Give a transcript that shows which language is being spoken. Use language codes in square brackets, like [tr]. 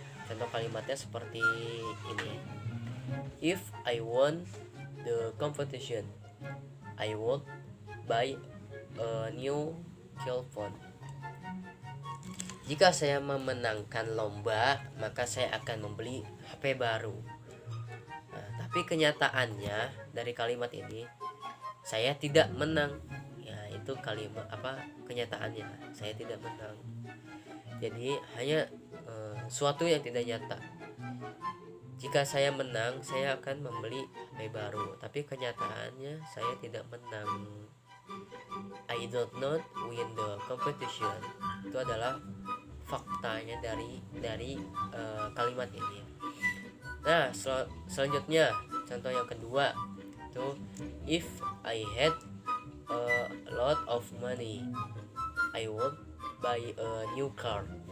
[id] Contoh kalimatnya seperti ini. [en] If I won the competition, I would buy a new cellphone. [id] Jika saya memenangkan lomba, maka saya akan membeli HP baru. Nah, tapi kenyataannya dari kalimat ini saya tidak menang. Ya, itu kalimat kenyataannya saya tidak menang. Jadi hanya suatu yang tidak nyata. Jika saya menang, saya akan membeli HP baru, tapi kenyataannya saya tidak menang. [en] I don't not win the competition. [id] Itu adalah faktanya dari kalimat ini. Nah, selanjutnya contoh yang kedua itu [en] if I had a lot of money, I would buy a new car.